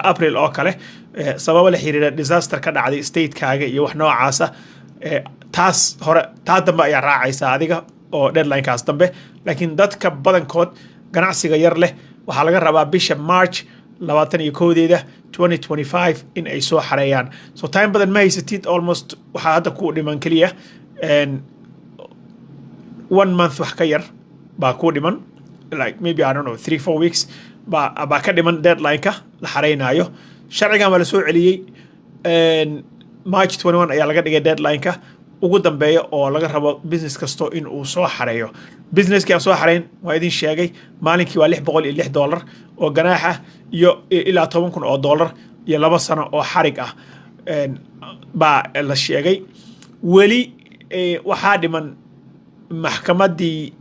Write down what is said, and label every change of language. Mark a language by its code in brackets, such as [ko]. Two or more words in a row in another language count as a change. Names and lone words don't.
[so] April oo kale sababo la xiriira disaster ka dhacday stateskaaga iyo wax noocaasa taas dambe ayaa raacaysa adiga oo deadlinekaas dambe laakiin dadka badankood ganacsiga yar leh waxaa laga rabaa bisha March 21 2025 in ay soo xareeyaan [en] so time [so] badan ma haysatid almost waxaa hadda ku dhiman kaliya 1 month wax ka yar baa ku dhiman [en] like maybe I don't know [so] 3-4 weeks baa ka dhiman deadline-ka la xareynayo sharcigan waa la soo celiyey March 21 ayaa laga dhigay deadline-ka ugu dambeeya oo laga rabo business kasto in uu soo xareeyo businesskii aan soo xareyn waa idin sheegay maalinkii waa $606 oo ganaax ah iyo ilaa $10,000 iyo 2 sano oo xarig ah baa la sheegay weli waxaa dhiman maxkamaddii